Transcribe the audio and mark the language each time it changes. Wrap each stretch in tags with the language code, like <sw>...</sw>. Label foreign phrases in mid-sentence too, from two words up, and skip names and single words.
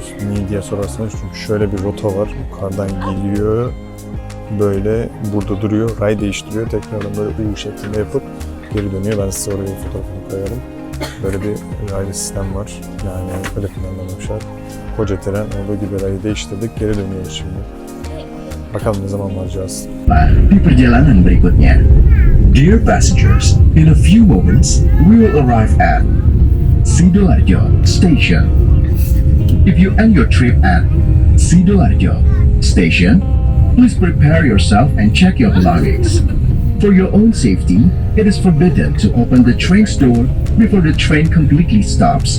<tr>Niye diye sorarsanız çünkü şöyle bir rota var. Yukarıdan geliyor, böyle burada duruyor, ray değiştiriyor. Tekrardan böyle U şeklinde yapıp geri dönüyor. Ben size oraya fotoğrafını koyarım. Böyle bir raylı sistem var. Yani öyle planlamışlar. Koca tren olduğu gibi rayı değiştirdik. Geri dönüyoruz şimdi. Bakalım ne zaman varacağız.</tr> <id>Di perjalanan berikutnya.</id> <en>Dear passengers, in a few moments, we will arrive at Sidoarjo Station. If you end your trip at Sidoarjo Station, please prepare yourself and check your belongings. For your own safety, it is forbidden to open the train's door before the train completely stops.</en>